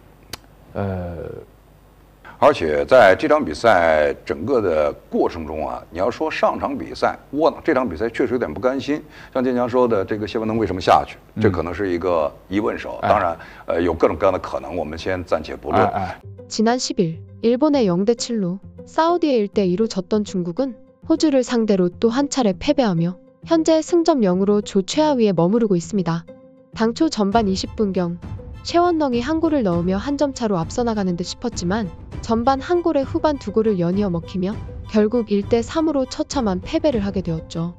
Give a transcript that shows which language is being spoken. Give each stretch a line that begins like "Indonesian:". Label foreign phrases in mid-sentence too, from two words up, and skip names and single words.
Chinese: 而且在这场比赛整个的过程中啊，你要说上场比赛窝囊，这场比赛确实有点不甘心。像建强说的，这个谢文能为什么下去，这可能是一个疑问手。当然，有各种各样的可能，我们先暂且不论。
Korean: 지난 10일 일본의 0-7로 사우디의 1-2로 졌던 중국은 호주를 상대로 또 한 차례 패배하며 현재 승점 0으로 조 최하위에 머무르고 있습니다. 당초 전반 20분경 셰원넝이 한 골을 넣으며 한 점 차로 앞서 나가는 듯 싶었지만 전반 한 골에 후반 두 골을 연이어 먹히며 결국 1-3으로 처참한 패배를 하게 되었죠.